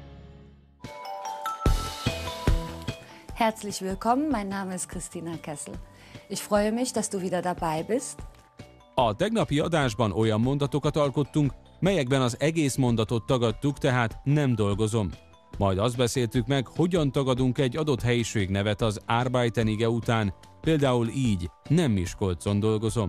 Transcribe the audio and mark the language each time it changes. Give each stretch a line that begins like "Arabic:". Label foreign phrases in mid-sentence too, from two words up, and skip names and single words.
German: Herzlich willkommen, mein Name ist Christina Kessel. Ich freue mich, dass du wieder dabei bist.
Hungarian: A tegnapi adásban olyan mondatokat alkottunk, melyekben az egész mondatot tagadtuk, tehát nem dolgozom. Majd azt beszéltük meg, hogyan tagadunk egy adott helyiség nevet az arbeiten ige után, például így, nem Miskolcon dolgozom.